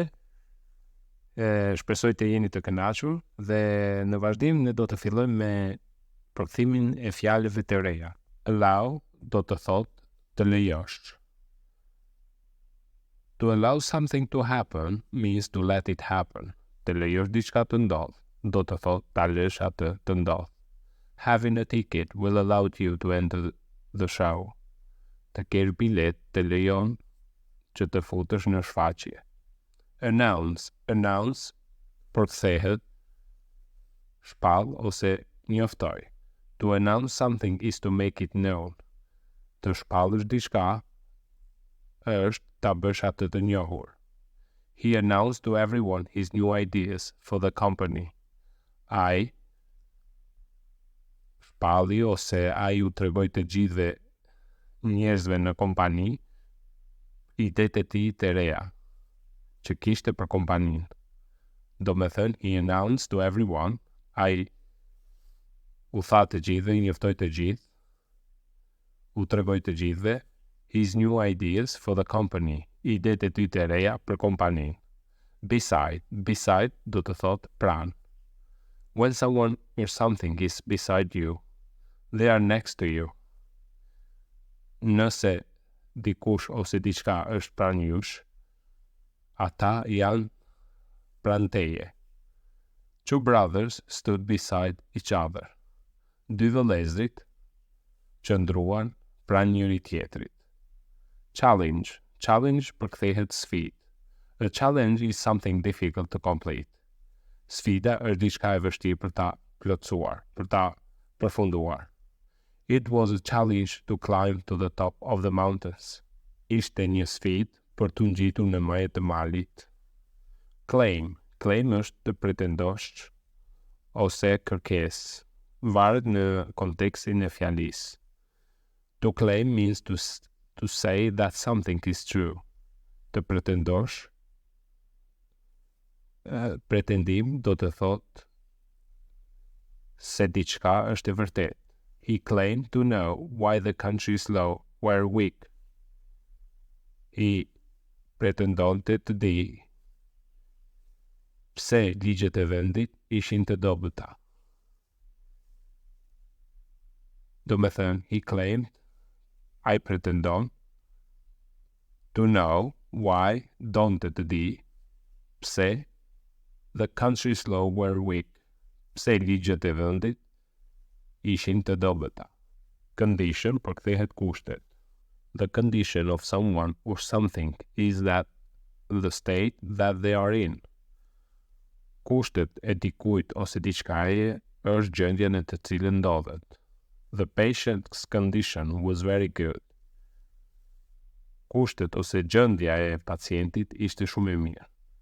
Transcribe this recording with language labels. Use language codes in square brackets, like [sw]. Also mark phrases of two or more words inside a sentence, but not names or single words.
[sq] Shpresoj të jeni të kënaqur dhe në vazhdim ne do të fillojmë me përkthimin e fjalëve të reja. Allow do të thotë të lejosh. [en] To allow something to happen means to let it happen. [sq] Të lejosh diçka të ndodhë do të thotë ta lësh atë të ndodhë. [en] Having a ticket will allow you to enter the show. [sq] Të kesh bilet të lejon që të futesh në shfaqje. Announce përkthehet shpall ose njoftoj. [en] To announce something is to make it known. [sq] Të shpallësh diçka është ta bësh atë të njohur. [en] He announced to everyone his new ideas for the company. [sq] Ai shpalli ose ai u tregoi të gjithëve njerëzve në kompani idetë e tij të reja që kishte për kompaninë. Do me thënë, [en] he announced to everyone, [sq] ai u tha të gjithëve, I njoftoi të gjithë, u tregoi të gjithëve, [en] his new ideas for the company, [sq] idetë e tij të reja për kompaninë. Beside do të thotë pranë. [en] When someone or something is beside you, they are next to you. [sq] Nëse dikush ose diçka është pranë jush, ata janë pranë teje. [en] Two brothers stood beside each other. [sq] Dy vëllezrit qëndruan pranë njëri tjetrit. Challenge përkthehet sfidë. [en] A challenge is something difficult to complete. [sq] Sfida është diçka e vështirë për ta plotësuar, për ta përfunduar. [en] It was a challenge to climb to the top of the mountains. [sq] Ishte një sfidë për të ngjitur në majë të malit. Claim është të pretendosh ose kërkesë. Varet në kontekstin e fjalisë. [en] To claim means to say that something is true. [sq] Të pretendosh. Pretendim do të thotë se diçka është e vërtetë. [en] He claimed to know why the country's law were weak. [sq] I pretendonte të di pse ligjet e vendit ishin të dobëta. Do me thënë, [en] he claimed, [sq] ai pretendon, [en] to know why [sq] donte të di pse [en] the country's law were weak. [sq] Pse ligjet e vendit ishin të dobëta. Condition përkthehet kushtet. [en] The condition of someone or something is that the state that they are in. [sq] Kushtet e dikujt ose diçkaje është gjendja në të cilën ndodhet. [en] The patient's condition was very good. [sq] Kushtet ose gjendja e pacientit ishte shumë e mirë.